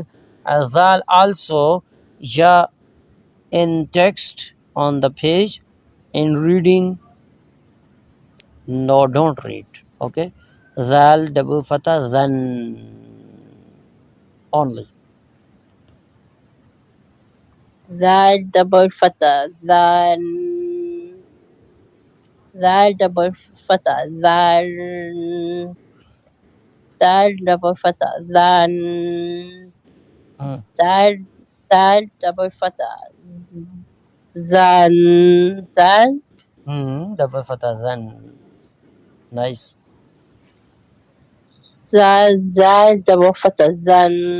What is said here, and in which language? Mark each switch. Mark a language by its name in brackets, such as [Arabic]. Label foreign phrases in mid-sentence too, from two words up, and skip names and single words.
[English] Zal also, ja, in text on the page. In reading, no, don't read. Okay, zal double fatha zan only. Zal double fatha. Zan. Zal double fatha. Zal. Zal double fatha. Zan. Zal double fatha. Zan. Double fatha zan. Nice. Zal double fatha. Zan.